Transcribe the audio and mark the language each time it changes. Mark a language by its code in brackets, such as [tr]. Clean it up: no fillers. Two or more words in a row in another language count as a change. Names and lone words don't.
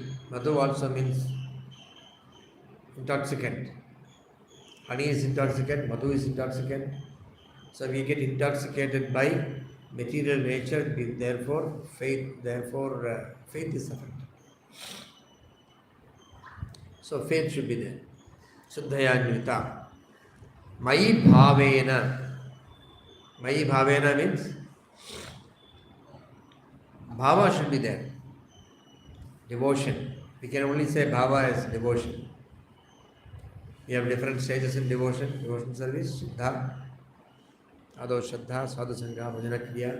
[en] Madhu also means intoxicant. Honey is intoxicant, Madhu is intoxicant. So we get intoxicated by material nature, therefore faith is affected. So faith should be there. [sa] श्रद्धयान्विता मयि भावेन. मयि भावेन [en] means bhava should be there. Devotion. We can only say bhava as devotion. We have different stages in devotion. Devotion service, [sa] श्रद्धा आदौ श्रद्धा साधु सङ्ग भजन क्रिया.